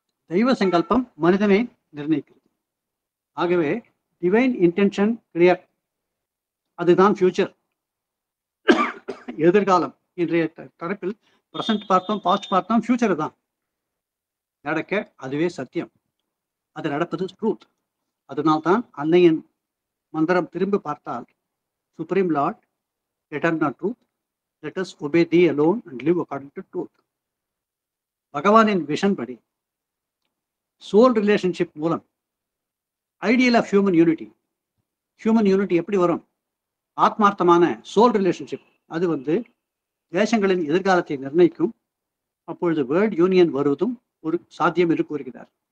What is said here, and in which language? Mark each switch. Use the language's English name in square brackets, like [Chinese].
[Tamil] தெய்வ சங்கல்பம் மனிதனை நிர்ணயிக்கிறது. ஆகவே டிவைன் இன்டென்ஷன் கிளியர், அதுதான் ஃபியூச்சர், எதிர்காலம். இன்றைய தரப்பில் பிரசன்ட் பார்த்தோம், பாஸ்ட் பார்த்தோம், ஃபியூச்சர் தான் நடக்க. அதுவே சத்தியம், அது நடப்பது ட்ரூத். அதனால்தான் அன்னையின் மந்திரம் திரும்பி பார்த்தால், [English] Supreme lord, eternal truth, let us obey thee alone and live according to truth. [Tamil] பகவானின் விஷன் படி சோல் ரிலேஷன்ஷிப் மூலம் ஐடியல் ஆஃப் ஹியூமன் யூனிட்டி எப்படி வரும்? ஆத்மார்த்தமான சோல் ரிலேஷன்ஷிப், அது தேசங்களின் எதிர்காலத்தை நிர்ணயிக்கும். அப்பொழுது வேர்ல்ட் யூனியன் வருவதும் ஒரு சாத்தியம் என்று கூறுகிறார்.